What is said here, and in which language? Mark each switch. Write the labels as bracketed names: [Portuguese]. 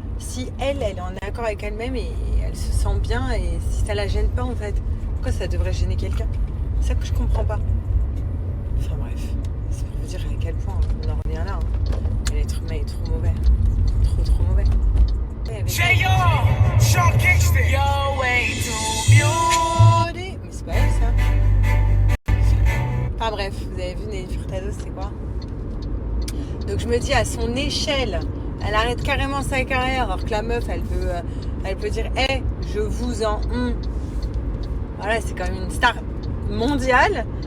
[French] Si elle est en accord avec elle-même et elle se sent bien, et si ça la gêne pas en fait, pourquoi ça devrait gêner quelqu'un? C'est ça que je comprends pas. Enfin bref, c'est pour vous dire à quel point on en revient là. L'être humain est trop mauvais. Trop mauvais. J.O. Sean Kingston. [English] You're way too beautiful. [French] Mais c'est pas elle ça. Enfin bref, vous avez vu Nelly Furtado, c'est quoi? Donc je me dis, à son échelle, elle arrête carrément sa carrière, alors que la meuf, elle peut dire hey, je vous en Voilà, c'est quand même une star mondiale.